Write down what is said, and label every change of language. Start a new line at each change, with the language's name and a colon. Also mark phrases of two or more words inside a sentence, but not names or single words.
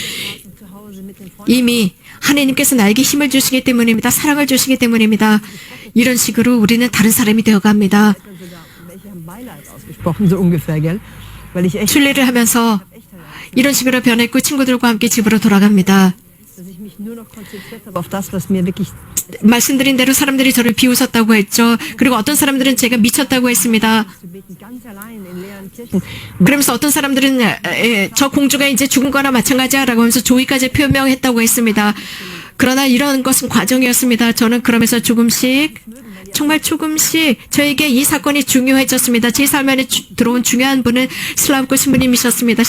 Korean: 이미 하느님께서 나에게 힘을 주시기 때문입니다. 사랑을 주시기 때문입니다. 이런 식으로 우리는 다른 사람이 되어갑니다. 순례를 하면서 이런 식으로 변했고 친구들과 함께 집으로 돌아갑니다.
German: dass ich mich nur noch konzentriert habe auf das, was mir wirklich
Korean: 말씀드린 대로 사람들이 저를 비웃었다고 했죠. 그리고 어떤 사람들은 제가 미쳤다고 했습니다.
German: zu beten, ganz allein in leeren Kirchen.
Korean: 그러면서 어떤 사람들은 저 공주가 이제 죽은 거나 마찬가지야라고 하면서 조의까지 표명했다고 했습니다. 그러나 이런 것은 과정이었습니다. 저는 그러면서 조금씩 정말 조금씩 저에게 이 사건이 중요해졌습니다. 제 삶 안에 들어온 중요한 분은 슬라브코 신부님이셨습니다.